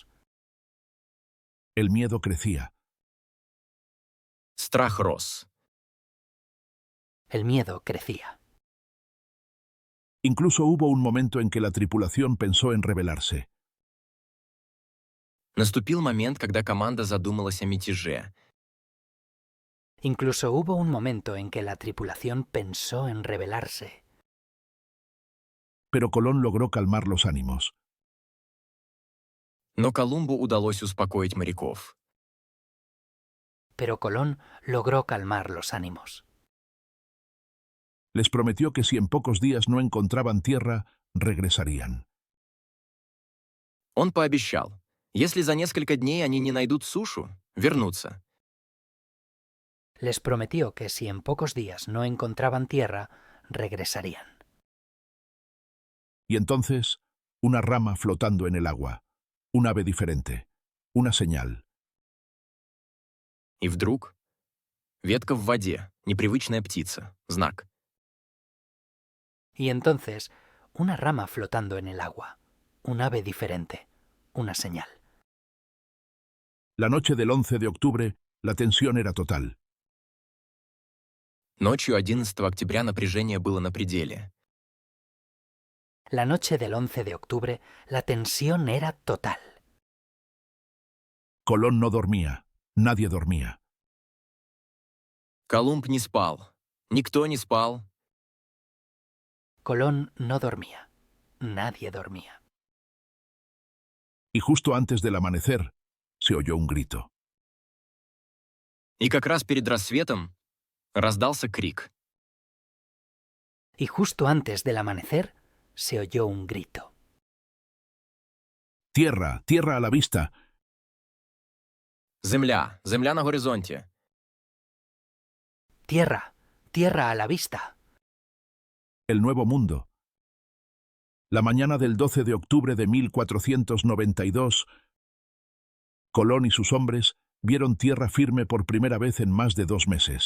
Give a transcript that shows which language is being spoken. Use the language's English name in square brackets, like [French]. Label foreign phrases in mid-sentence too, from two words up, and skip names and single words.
[Spanish] El miedo crecía. [Russian] Страх рос. [Spanish] El miedo crecía. Incluso hubo un momento en que la tripulación pensó en rebelarse. [Russian] Наступил момент, когда команда задумалась о мятеже. [Spanish] Incluso hubo un momento en que la tripulación pensó en rebelarse. Pero Colón logró calmar los ánimos. [Russian] Но Колумбу удалось успокоить моряков. [Spanish] Pero Colón logró calmar los ánimos. Les prometió que si en pocos días no encontraban tierra, regresarían. [Russian] Он пообещал, если за несколько дней они не найдут сушу, вернутся. [Spanish] Les prometió que si en pocos días no encontraban tierra, regresarían. Y entonces, una rama flotando en el agua, un ave diferente, una señal. [Russian] И вдруг ветка в воде, непривычная птица, знак. [Spanish] Y entonces, una rama flotando en el agua, un ave diferente, una señal. La noche del 11 de octubre, la tensión era total. [Russian] Ночью 11 октября напряжение было на пределе. [Spanish] La noche del 11 de octubre, la tensión era total. Colón no dormía, nadie dormía. [Russian] Колумб не спал. Никто не спал. [Spanish] Colón no dormía. Nadie dormía. Y justo antes del amanecer, se oyó un grito. [Russian] И как раз перед рассветом раздался крик. [Spanish] Y justo antes del amanecer, se oyó un grito. ¡Tierra! ¡Tierra a la vista! [Russian] Земля! Земля на горизонте! [Spanish] ¡Tierra! ¡Tierra a la vista! El Nuevo Mundo. La mañana del 12 de octubre de 1492, Colón y sus hombres vieron tierra firme por primera vez en más de 2 meses.